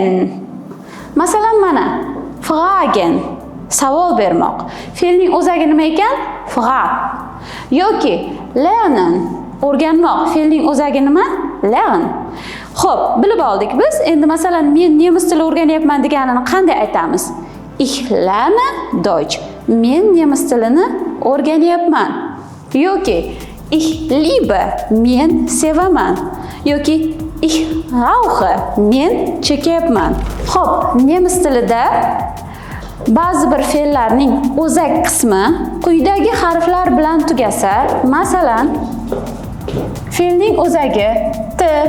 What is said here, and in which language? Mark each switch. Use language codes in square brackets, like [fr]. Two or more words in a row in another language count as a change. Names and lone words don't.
[uz] Masalan, mana fragen, savol bermoq. Fe'lning o'zagi nima ekan? Frag. Yoki lernen, o'rganmoq. Fe'lning o'zagi nima? Lern. Xo'p, bilib oldik biz. Endi masalan, men nemis tili o'rganyapman deganini qanday aytamiz? [de] Ich lerne Deutsch. [uz] Men nemis tilini o'rganyapman. [de] Yoki ich liebe, [uz] men sevaman. Yoki [de] ich rauche, [uz] men chekyapman. Xo'p, nemis tilida ba'zi bir fe'llarning o'zak qismi quyidagi harflar bilan tugasa, masalan, fe'lning o'zagi t,